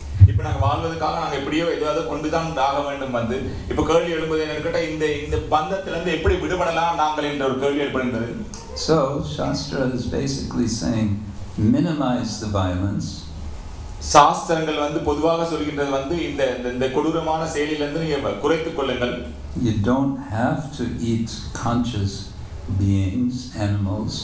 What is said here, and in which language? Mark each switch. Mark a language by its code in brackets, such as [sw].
[ta] இப்ப நாங்க வாழ்வதற்காக நாங்க எப்படியோ ஏதாவது கொண்டுதான் ஆக வேண்டும் வந்து இப்ப கேள்வி எழும்புது என்னன்னு கேட்டா இந்த பந்தத்திலிருந்து எப்படி விடுபடலாம் நாங்கள் என்ற ஒரு கேள்வி ஏற்படுகிறது. [en] So Shastra is basically saying minimize the violence. [ta] சாஸ்திரங்கள் வந்து பொதுவாக சொல்கின்றது வந்து இந்த கொடூரமான செயலிலிருந்து நீங்க குறைத்துக் கொள்ளுங்கள். [en] You don't have to eat conscious beings, animals.